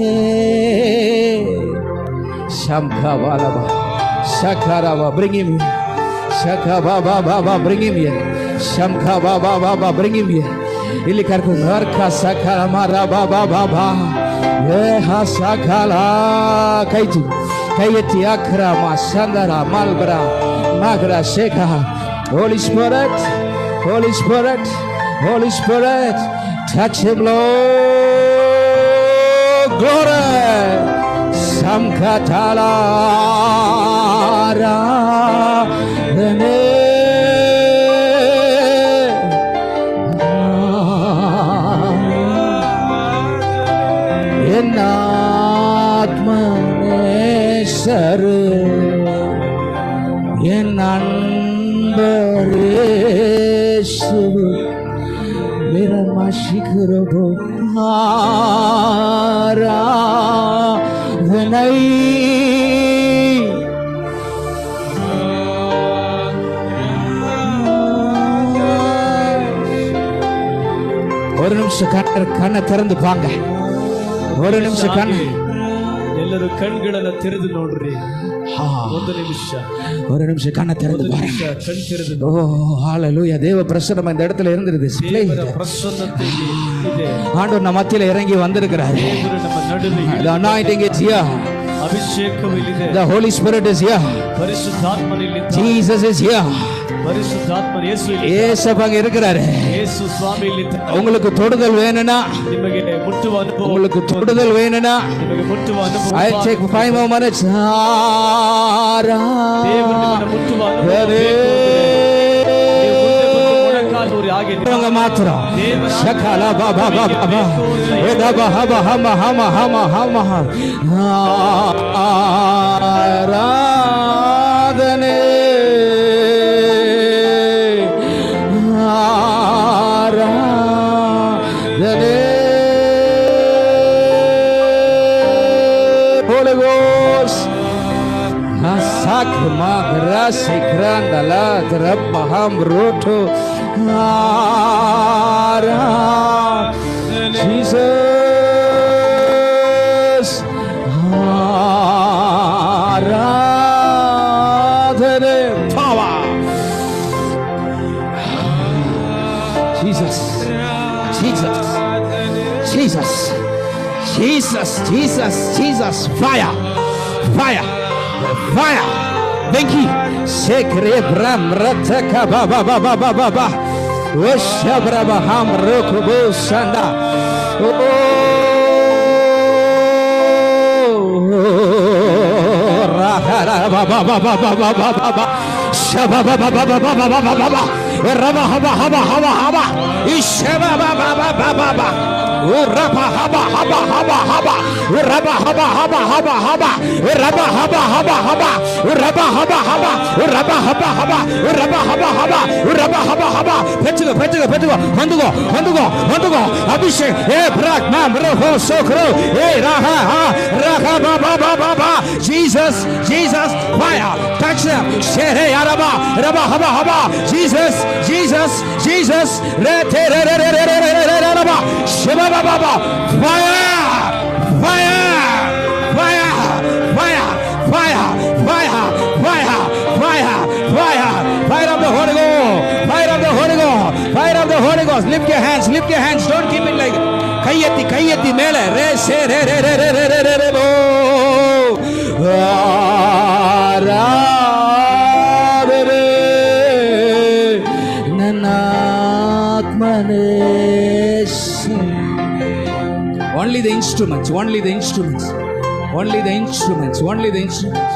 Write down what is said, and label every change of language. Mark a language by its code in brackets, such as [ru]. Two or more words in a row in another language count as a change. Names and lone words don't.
[en] Shamkavalaba, Shakarava, bring him in. Shaka Baba Baba, bring him here. Shamka Baba Baba, bring him here. Ili karku Narka Sakala Mara Baba Baba. Yeha Sakala Kaiti. Kayeti Akra Masandara Malbra Magra Sheka. Holy Spirit, Holy Spirit, Holy Spirit, touch him, Lord. Glory. Samkatala Radhane. Enatmanesar enanbaresu viramashikrobo Aradhanai. [ta] ஒரு நிமிஷம் கண்ணை திறந்து பாங்க. ஒரு நிமிஷம் கண்ணு [kn] ಎಲ್ಲರೂ ಕಣ್ಗಳನ್ನ ತೆರೆದು ನೋಡ್ರಿ. ಒಂದು ನಿಮಿಷ, [ta] ஒரு நிமிஷம் கண்ணை திறந்து பாருங்க. [kn] ಕಣ್ ತೆರೆದು [ta] ஓ ஹalleluya. தேவ பிரசன்னம் இந்த இடத்துல இருந்திருது. [kn] ಪ್ರಸನ್ನತೆ ಇದೆ. [ta] ஆண்டவர் நம்ம மத்தியில இறங்கி வந்திருக்கிறார். [kn] ದೇವರು ನಮ್ಮ ನಡುವೆ [en] The anointing is here. [kn] ಅಭಿಷೇಕವು ಇಲ್ಲಿದೆ. [en] The Holy Spirit is here. [kn] ಪರಿಶುದ್ಧಾತ್ಮನು ಇಲ್ಲಿದ್ದಾನೆ. [en] Jesus is here. [kn] ಪರಿಶುದ್ಧಾತ್ಮನು ಯೇಸು [ta] இயேசுவாக இருக்கிறாரு. [kn] ಯೇಸು ಸ್ವಾಮಿ ಇಲ್ಲಿದ್ದಾನೆ. [ta] உங்களுக்கு தொடுதல் வேணும்னா, [kn] ನಿಮಗೆ ಮುಟ್ಟುವ ಅನುಭವ, [ta] உங்களுக்கு தொடுதல் வேணும்னா, [kn] ನಿಮಗೆ ಮುಟ್ಟುವ ಅನುಭವ, [en] I take 5 more minutes. [kn] ದೇವರು ನಿಮ್ಮನ್ನು ಮುಟ್ಟುವ ಅನುಭವ [ta] இவங்க மாத்திரம் சகல பாபா பாபா ஏதா பாபா ஹம ஹம ஹம ஹம ஆராதனே ஆராதனே. [en] Holy Ghost Asak magrasi grandala drabaham roto Ara Jesus Aradhane power Jesus Jesus Jesus Jesus Jesus Jesus fire fire fire Benki sekre bram rataka ba ba ba ba ba ba ba Oshabra baham rokubu sanda oh rahara ba ba ba ba ba ba ba ba shaba ba ba ba ba ba ba ba ba ba raba haba haba haba haba ishaba ba ba ba ba ba ba raba haba haba haba haba raba haba haba haba haba raba haba haba haba raba haba haba raba haba haba raba haba haba raba haba haba [ta] பெற்றுக்கோ பெற்றுக்கோ பெற்றுக்கோ வந்துகோ வந்துகோ வந்துகோ அபிஷேக் ஏ பிராக் நாம் ரஹோ சோக்ரோ ஏ ரஹா ரஹா பா பா பா பா பா [en] Jesus Jesus fire touch them ஷேரே அரபா ரபா ஹபா ஹபா Jesus Jesus Jesus ரே தே ரே ரே ரே ரே ரே ரபா ஷபா பா பா பா fire fire fire fire fire fire fire fire fire fire of the Holy Ghost, fire of the Holy Ghost, fire of the Holy Ghost. Lift your hands, lift your hands. Don't keep it like kayyati mele re se re re re re re re re bo aradare nanatmanes. Only the instruments, only the instruments, only the instruments, only the instruments.